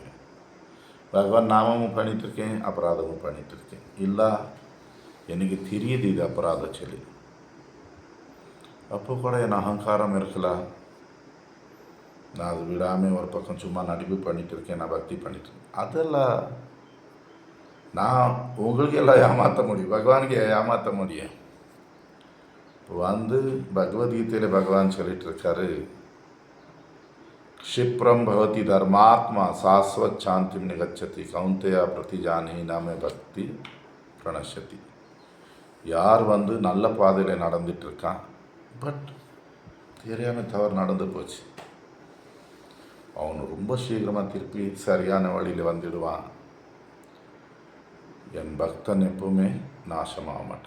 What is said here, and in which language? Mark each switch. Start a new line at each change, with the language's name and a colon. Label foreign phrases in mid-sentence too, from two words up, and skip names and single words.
Tamil: பகவான் நாமமும் பண்ணிகிட்ருக்கேன், அபராதமும் பண்ணிகிட்ருக்கேன், இல்லை எனக்கு தெரியுது இது அபராதம் சொல்லி, அப்போ கூட என் அகங்காரம் இருக்கலாம், நான் அது விடாமல் ஒரு பக்கம் சும்மா நடிப்பு பண்ணிகிட்டு இருக்கேன், நான் பக்தி பண்ணிட்டுருக்கேன், அதெல்லாம் நான் உங்களுக்கு எல்லாம் ஏமாற்ற முடியும், பகவானுக்கு ஏமாற்ற முடியும். வந்து பகவத்கீதையில் பகவான் சொல்லிட்டு இருக்காரு,
Sanskrit: क्षिप्रम भवति धर्मात्मा शाश्वत शांति निगच्छति कौंतेया प्रतिजानी नामे भक्ति प्रणशति.
Tamil: யார் வந்து நல்ல பாதையில் நடந்துட்டுருக்கான், பட் தெரியாமல் தவறு நடந்து போச்சு, அவனு ரொம்ப சீக்கிரமாக திருப்பி சரியான வழியில் வந்துடுவான். என் பக்தன் எப்பவுமே நாசமாக மாட்டான்.